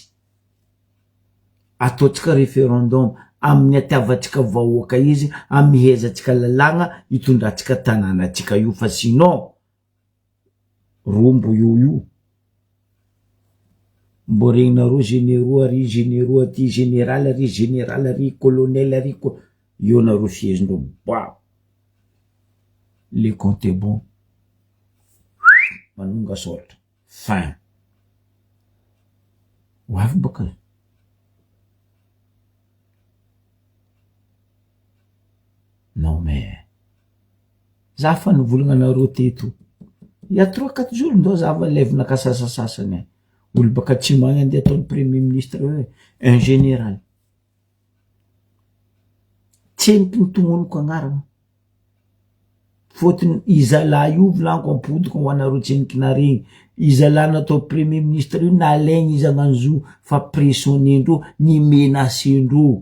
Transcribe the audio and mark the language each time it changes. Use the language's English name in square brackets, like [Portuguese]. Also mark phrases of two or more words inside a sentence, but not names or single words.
[Malagasy] Ataotsika référendum amin'ny atiavatsika vahoaka izy, amihezatsika lalagna hitondratsika tanàna atsika io fa sinon rombo io. Mbo regnareo généraux ary généraux aty général ary colonel ary io nareo fiezindreo ba. [French] Le compte est bon. [Malagasy] Manonga soratra. Fin. Wavy baka. [French] Non mais [Malagasy] za fa nivolagna nareo teto. [French] Il y a 3-4 jours [Malagasy] ndo za va levina ka sasasasany. Olo baka tsy magny andeha ataon'ny [French] premier ministre un général. [Malagasy] Tsempy ny tognoniko agnarana. Fotony izala io volaniko ampodiko ho anareo tsenikina regny. Izala natao [French] premier ministre [Malagasy] io nalaigny izy agnanzo fa pressionnendreo ny menacendreo.